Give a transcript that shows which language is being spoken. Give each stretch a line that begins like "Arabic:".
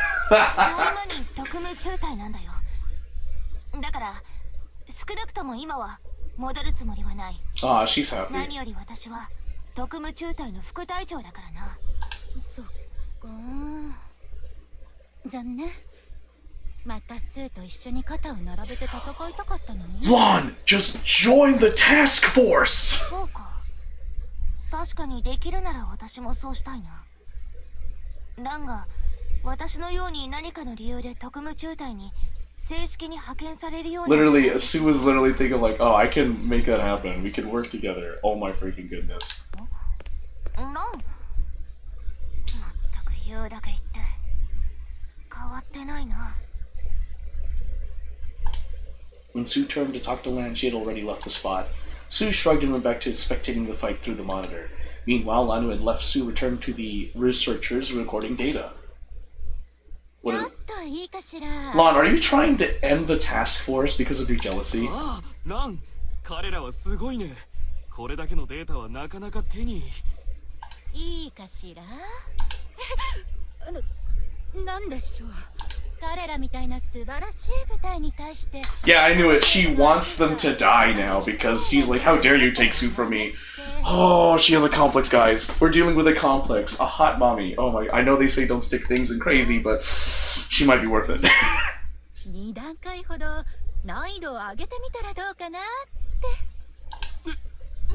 Japanese: タイマニン特務中隊なんだよ。だから少なくとも今は戻るつもりはない。
English: Ah, she's happy.
Japanese: 何より私は特務中隊の副隊長だからな。そっか。残念。またスーと一緒に肩を並べて戦いたかったのに。
English: Lan, just join the task force!
Japanese: そうか。確かにできるなら私もそうしたいな。ランが私のように何かの理由で特務中隊に正式に派遣されるような。
English: Literally, Sue was literally thinking like, oh, I can make that happen. We can work together. Oh my freaking goodness.
Japanese: ラン、まったく言うだけ言って変わってないな。
English: When Sue turned to talk to Lan, she had already left the spot. Sue shrugged and went back to spectating the fight through the monitor. Meanwhile, Lan, who had left Sue, returned to the researchers recording data.
Japanese: ちょ
English: What
Japanese: っといいかしら。
English: Lan, are you trying to end the task force because of your jealousy?
Japanese: ああ、ラン、彼らはすごいね。これだけのデータはなかなか手に。いいかしら。なんでしょう。彼らみたいな素晴らしい舞台に対して。
English: Yeah, I knew it. She wants them to die now because she's like, how dare you take Sue from me? Oh, she has a complex, guys. We're dealing with a complex. A hot mommy. Oh my, I know they say don't stick things in crazy, but she might be worth it.
Japanese: 2段階ほど難易度を上げてみたらどうかなって。